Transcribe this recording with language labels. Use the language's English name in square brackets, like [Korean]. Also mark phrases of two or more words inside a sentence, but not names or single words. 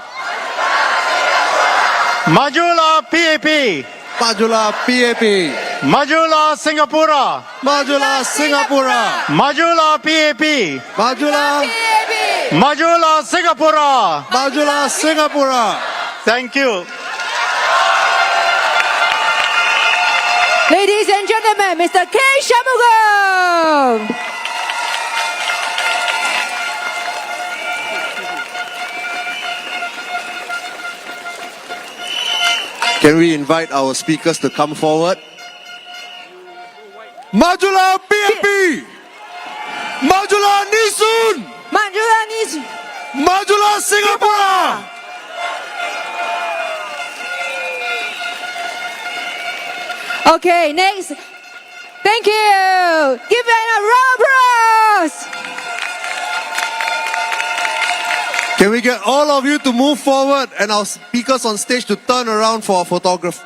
[Malay] Majula PAP. Majula PAP. Majula Singapura. Majula Singapura. Majula PAP. Majula. Majula Singapura. Majula Singapura. [English] Thank you. Ladies and gentlemen, Mr. K. Shanmugam. Can we invite our speakers to come forward? [Malay] Majula PAP! Majula Nee Soon! Majula Nee Soon! Majula Singapura! [English] Okay, next. Thank you. Give it a round of applause. Can we get all of you to move forward and our speakers on stage to turn around for a photograph?